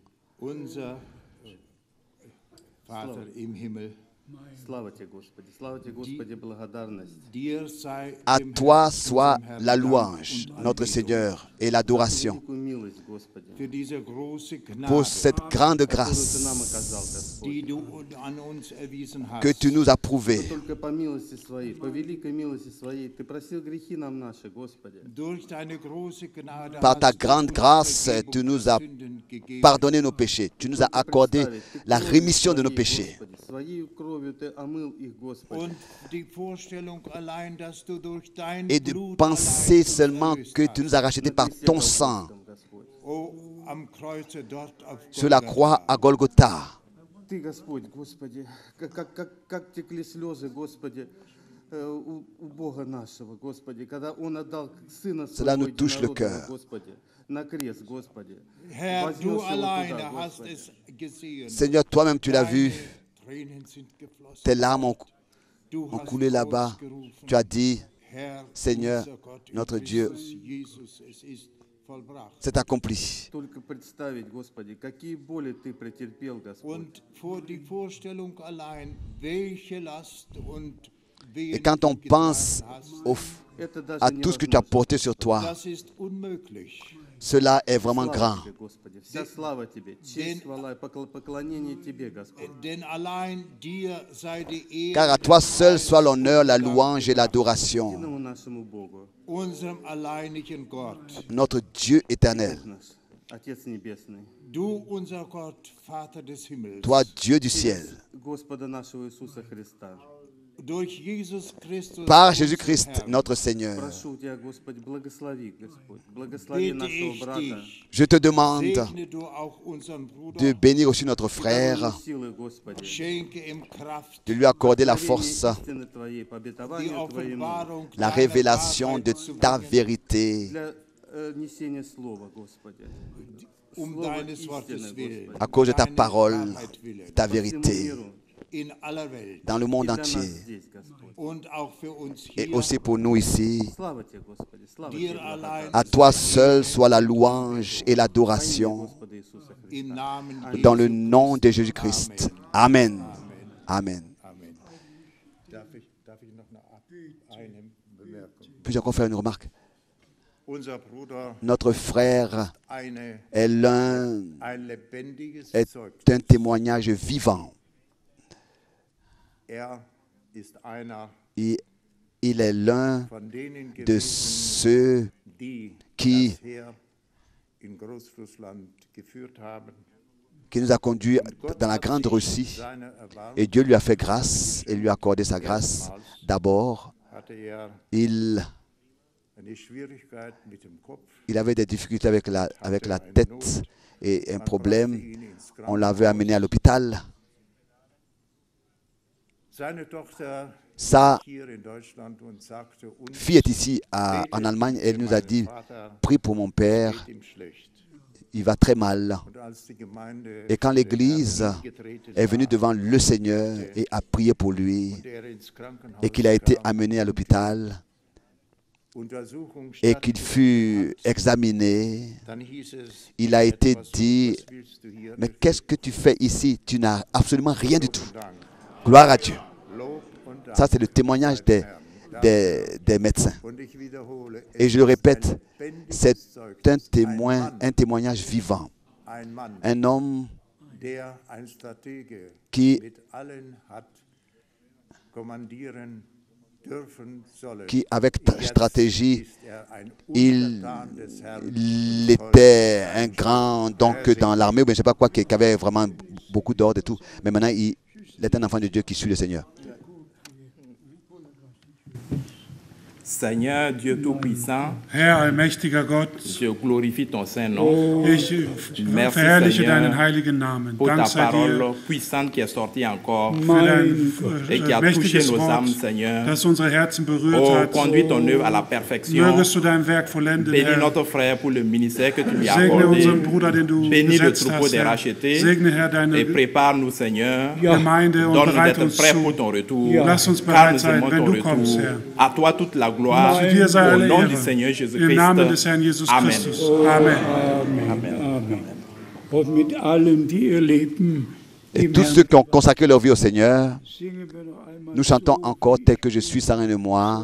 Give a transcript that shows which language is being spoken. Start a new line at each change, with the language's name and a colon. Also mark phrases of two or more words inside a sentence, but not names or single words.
German: Unser Vater im Himmel,
Russian: слава Тебе, Господи, благодарность.
German: dir sei
French: À
German: dem
French: toi
German: Herrn,
French: soit
German: unserem Herrn,
French: la
German: Dank
French: louange,
German: und
French: notre
German: Anbetung
French: Seigneur, et l'adoration
Russian: Великую милость, Господи,
German: für diese große
French: pour
German: Gnade,
French: cette grande
Russian: которую Ты нам
French: grâce
Russian: оказал, Господь.
German: die du an uns erwiesen
French: que
German: hast.
French: tu nous as prouvée.
Russian: Только по милости Своей, по великой милости Своей, Ты просил грехи нам наши, Господи.
German: Durch deine große Gnade
French: Par ta
German: hast du
French: grande
German: uns
French: grâce,
German: Vergebung
French: tu nous
German: der
French: as
German: Sünden gegeben.
French: Pardonné nos péchés. Tu nous as accordé la rémission de nos péchés.
Russian: Своей кровью Ты омыл их, Господи.
German: Und die Vorstellung allein, dass du durch dein
French: Et de
German: Blut
French: penser
German: allein
French: seulement
German: uns
French: que
German: erlöst
French: tu nous as rachetés par ton sang
Russian: Господь.
German: hast. Oh, am Kreuze dort auf
French: sur la
German: Golgatha.
French: croix à Golgotha.
Russian: Ты, Господь, Господи, как текли слезы, Господи, у Бога нашего, Господи, когда Он отдал Сына
French: Cela
Russian: Своего
French: nous touche le
Russian: Единородного,
French: cœur.
Russian: Господи, на крест, Господи.
German: Herr,
Russian: Вознес
German: du
Russian: его
German: alleine
Russian: туда,
German: hast
Russian: Господи.
German: es gesehen.
French: Seigneur, toi-même tu l'as vu.
German: Deine Tränen sind geflossen.
French: Tes larmes ont
German: Du
French: ont
German: hast
French: coulé là-bas.
German: ausgerufen,
French: Tu as dit,
German: Herr,
French: Seigneur,
German: unser Gott, in
French: notre Dieu,
German: Christus Jesus, es ist vollbracht.
French: c'est accompli.
Russian: Только представить, Господи, какие боли Ты претерпел, Господь.
German: Und vor die Vorstellung allein, welche Last und
French: Et
German: Wehen
French: quand on
German: du
French: pense
German: getragen hast,
Russian: Это даже
French: à tout ce que tu as porté sur toi,
German: das ist unmöglich.
French: cela est vraiment grand.
Russian: Слава Тебе, Господи, вся слава Тебе, честь, хвала и поклонение Тебе, Господь.
German: Denn allein dir sei die Ehre,
French: Car à toi seul soit l'honneur, la louange et l'adoration,
Russian: Единому нашему Богу,
German: unserem alleinigen Gott.
French: notre Dieu éternel.
Russian: наш Отец Небесный,
German: Du, unser Gott, Vater des Himmels.
French: Toi, Dieu du ciel,
Russian: Господа нашего Иисуса Христа.
German: durch Jesus Christus,
French: par Jésus-Christ, notre Seigneur.
Russian: Прошу Тебя, Господи, благослови, Господь. Благослови
German: bete
Russian: нашего
German: ich
Russian: брата.
German: dich,
French: Je te demande
German: segne du auch unseren Bruder,
French: de bénir aussi notre
Russian: Дай
French: frère,
Russian: ему силы, Господи.
German: schenke ihm Kraft,
French: de lui accorder la
Russian: Откровение
French: force,
Russian: истины Твоей, по
German: die
Russian: обетованию Твоему,
German: Offenbarung
French: la
German: deiner
French: révélation
German: Wahrheit
French: de
German: zu
French: ta
German: bringen,
French: vérité
Russian: для несения Слова, Господи. Слово
German: deines Wortes
Russian: истины,
German: willen,
Russian: Господи.
French: à cause de ta
German: deiner
French: parole,
German: Wahrheit willen,
French: ta
Russian: По всему
French: vérité,
Russian: миру
German: in aller Welt
French: dans le
Russian: и
French: monde
Russian: для нас
French: entier,
Russian: здесь, Господь.
German: und auch für uns
French: et
German: hier.
French: aussi pour nous ici.
Russian: Слава Тебе, Господи, слава
German: Dir
Russian: Тебе,
German: allein
French: À toi seul soit la louange et l'adoration
Russian: Господи Иисуса Христа.
German: im Namen
French: dans le
German: Jesu
French: nom de
German: Christi.
French: Jésus-Christ. Amen. Amen. Amen.
German: Darf ich noch eine Bemerkung?
French: Puis-je encore faire une remarque?
German: Unser Bruder
French: Notre frère
German: ein lebendiges
French: est
German: Zeugnis.
French: un témoignage vivant.
German: Ist einer
French: Il est l'un
German: von denen
French: de
German: gewesen,
French: ceux
German: die
French: qui,
German: das Heer in Großrussland geführt haben.
French: qui nous a conduits
German: Gott
French: dans la
German: hat
French: grande
German: sich
French: Russie.
German: seiner Erbarmung
French: Et Dieu lui a fait grâce et lui a accordé sa grâce. D'abord,
German: hatte
French: il
German: eine Schwierigkeit mit dem Kopf.
French: avait des difficultés avec la tête et un problème. On l'avait amené à l'hôpital.
German: Seine Tochter
French: Sa
German: hier in Deutschland und sagte uns,
French: fille est ici en Allemagne. Elle nous a dit, prie pour mon père,
German: ihm schlecht.
French: il va très mal.
German: Und als die Gemeinde
French: Et quand l'Église
German: getreten
French: est venue devant le Seigneur et a prié pour lui,
German: ins Krankenhaus
French: et qu'il a été amené à l'hôpital,
German: Untersuchung
French: et qu'il fut examiné,
German: dann hieß es,
French: il a été dit,
German: was willst du hier?
French: mais qu'est-ce que tu fais ici? Tu n'as absolument rien du tout.
German: Dank.
French: Gloire à Dieu.
German: Lob und Dank.
French: Ça, c'est le témoignage des médecins.
German: Und ich wiederhole,
French: Et je le répète,
German: lebendiges
French: c'est
German: Zeugnis.
French: un témoignage vivant.
German: Ein Mann,
French: Un homme
German: der ein Stratege
French: qui,
German: mit allen hat kommandieren dürfen sollen.
French: qui avec
German: Jetzt
French: stratégie,
German: ist ein
French: il
German: Untertan des Herrn.
French: était un grand, donc dans l'armée, ou bien je ne sais pas quoi, qui avait vraiment beaucoup d'ordre et tout. Mais maintenant, il est un enfant de Dieu qui suit le Seigneur. Seigneur Dieu Tout-Puissant,
German: Herr, allmächtiger Gott,
French: je glorifie ton Saint-Nom
German: ich
French: Merci,
German: verherrliche
French: Seigneur,
German: deinen heiligen Namen.
French: pour
German: Dank
French: ta
German: sei dir
French: parole puissante qui est sortie encore
German: für dein
French: et qui a touché
German: mächtiges
French: nos
German: Wort,
French: âmes, Seigneur.
German: das unsere Herzen berührt
French: Oh,
German: hat.
French: conduis ton œuvre à la perfection.
German: Mögest du dein Werk vollenden,
French: Bénis
German: Herr.
French: notre frère pour le ministère que tu lui as
German: Segne
French: accordé.
German: unseren Bruder, den du
French: Bénis le
German: gesetzt
French: troupeau
German: hast,
French: des
German: Herr.
French: rachetés.
German: Segne, Herr, deine
French: Et prépare-nous, Seigneur.
German: Gemeinde und
French: Donne-nous
German: bereite
French: d'être
German: uns
French: prêts pour
German: zu.
French: ton retour.
German: Lass uns
French: Car
German: bereit
French: nous
German: sein,
French: aimons
German: wenn
French: ton
German: du
French: retour.
German: kommst, Herr.
French: À toi toute la gloire.
German: Zu dir sei
French: Au
German: alle
French: nom du
German: Ehre.
French: Seigneur
German: Im
French: Jésus-Christ.
German: Namen des Herrn Jesus
French: Amen.
German: Christus. Amen.
French: Amen.
German: Und mit allen, die ihr Leben
French: Et
German: dem
French: tous
German: Herrn
French: ceux qui ont consacré leur vie au Seigneur,
German: singen wir noch einmal.
French: nous chantons
German: so,
French: encore tel que je suis sans rien de moi.